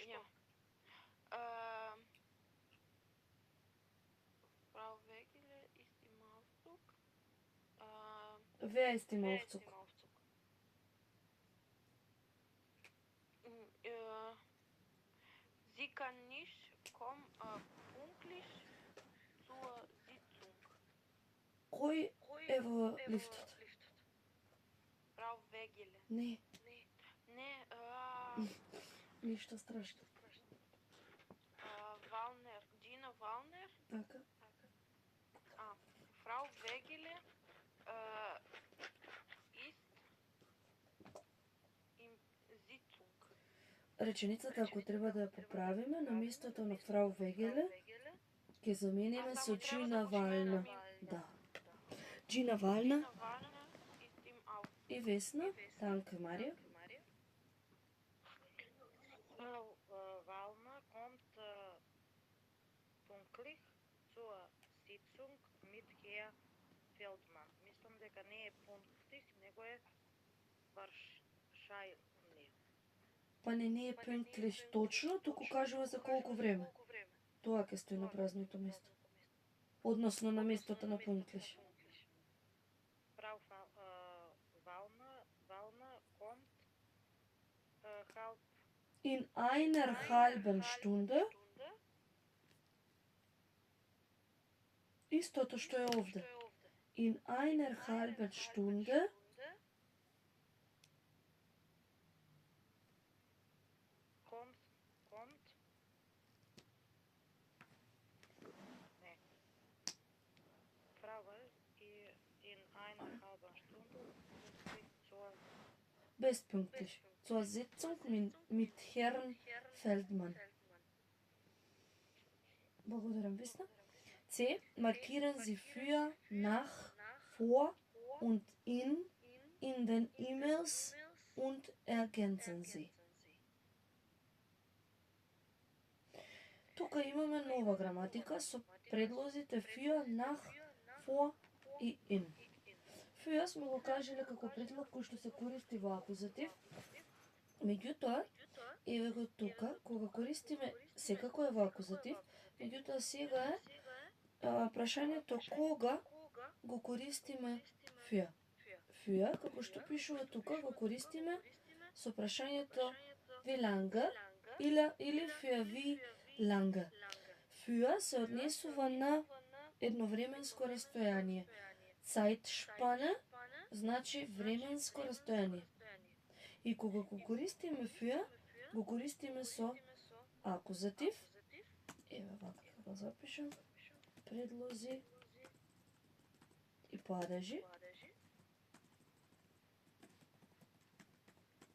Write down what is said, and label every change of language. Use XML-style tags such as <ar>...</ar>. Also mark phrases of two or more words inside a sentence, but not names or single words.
<de>Frau Wegele ist im Aufzug. Wer ist im Aufzug? Sie kann nicht pünktlich zur Sitzung.</de> <mk>Кој е во лифтот?</mk> <de>Frau Wegele.</de> <mk>Не, Не, ништо страшно. Wallner, Gina Wallner. Така.</mk> <de>Frau Wegele ist im Sitzung.</de> <mk>Реченицата, ако треба да ја поправиме, на местото на фрау Вегеле, ќе замениме со Gina Wallner. Да.</mk> <de>Gina Wallner Ist im Aufzug.</de> <mk>и Весна. Танка, Марија.</mk> <de>Frau Wallner kommt pünktlich zur Sitzung mit Herr Feldmann.</de> <mk>Мислам дека не е pünktlich, него е wahrscheinlich. Па не е пунктlich точно, туку кажува за колку време. Тоа ќе стои на празното место. Односно на местото на пунктlich.</mk> <de>Frau Wallner kommt halb In einer halben Stunde,</de> <mk>истото што е овде.</mk> <de>In einer halben Stunde kommt nee. Frau in einer halben Stunde pünktlich zur bestpünktlich zur Sitzung mit Herrn Feldmann.</de> <mk>Благодарам, Весна. C.</mk> <de>Markieren Sie für, nach, vor und in den E-Mails und ergänzen Sie.</de> <mk>Тука имаме нова граматика со предлозите</mk> <de>für, nach, vor</de> <mk>и in. Für сме го кажеле како предлог кој што се користи во акузатив. Меѓутоа, еве го тука, кога користиме секако е во акузатив, меѓутоа сега е прашањето кога го користиме für.</mk> <de>Für,</de> <mk>како што пишува тука, го користиме со прашањето</mk> <de>wie lange</de> <mk>или</mk> <de>für wie lange.</de> <mk>Für се однесува на едновременско растојание. Zeitspanne значи временско растојание. И кога го користиме für, го користиме со акузатив. Еве вака ќе го запишам. Предлози и падежи.</mk>